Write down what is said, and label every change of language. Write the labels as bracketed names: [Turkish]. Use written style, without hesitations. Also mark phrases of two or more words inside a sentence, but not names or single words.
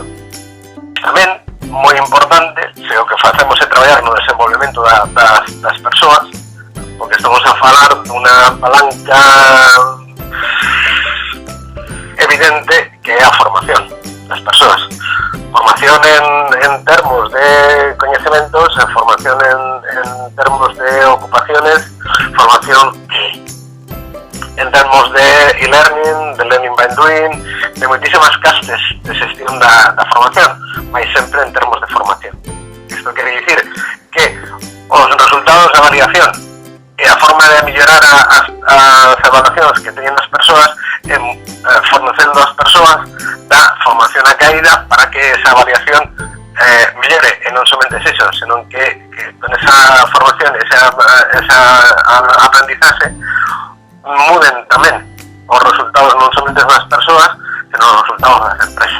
[Galician] Tamén, moi importante, se o que facemos é traballar no desenvolvemento das persoas, porque estamos a falar dunha palanca evidente que é a formación das persoas. Formación en termos de coñecementos, formación en termos de ocupaciones, formación en termos de e-learning, de [English] learning by doing, [Galician] de moitísimas castes de xestión da formación, mas sempre en termos de formación. Isto quere dicir que os resultados da avaliación e a forma de mellorar as evaluacións que teñen as persoas fornecendo as persoas da formación a caída para que esa avaliación mellore, e non somente eso, senón que con esa formación, esa aprendizaxe muden tamén os resultados non somente das persoas, senón os resultados das empresas.